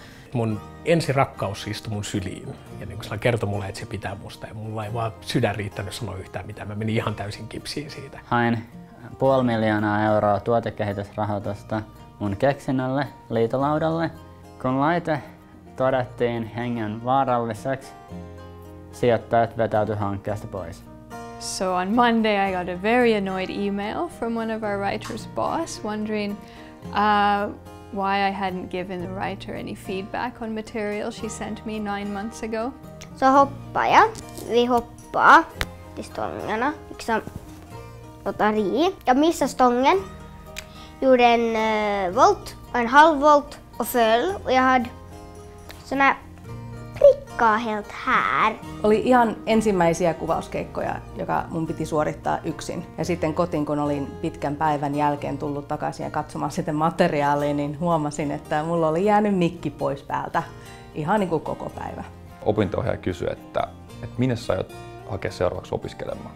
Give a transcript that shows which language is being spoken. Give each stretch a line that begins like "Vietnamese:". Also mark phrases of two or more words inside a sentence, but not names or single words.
Finnish: mun ensirakkaus istui mun syliin ja niin se kertoi mulle, että se pitää musta ja mulla ei vaan sydän riittänyt sanoa yhtään mitään. Mä menin ihan täysin kipsiin siitä. Hain 500 000 euroa tuotekehitysrahoitusta mun keksinnölle liitolaudalle. Kun laite todettiin hengen vaaralliseksi, sijoittajat vetäytyi hankkeesta pois.
English: So on Monday I got a very annoyed email from one of our writers' boss wondering why I hadn't given the writer any feedback on material she sent me 9 months ago.
Swedish: Så hoppade jag. Vi hoppade till stångarna, liksom låta ri. Jag missade stången, gjorde en volt och en halv volt och föll. Och jag hade såna prikkaa helt här.
Finnish: Oli ihan ensimmäisiä kuvauskeikkoja, joka mun piti suorittaa yksin. Ja sitten kotiin, kun olin pitkän päivän jälkeen tullut takaisin ja katsomaan sitten materiaalia, niin huomasin, että mulla oli jäänyt mikki pois päältä ihan niin kuin koko päivä. Opinto-ohjaaja kysyi, että minne sä aiot hakea seuraavaksi opiskelemaan.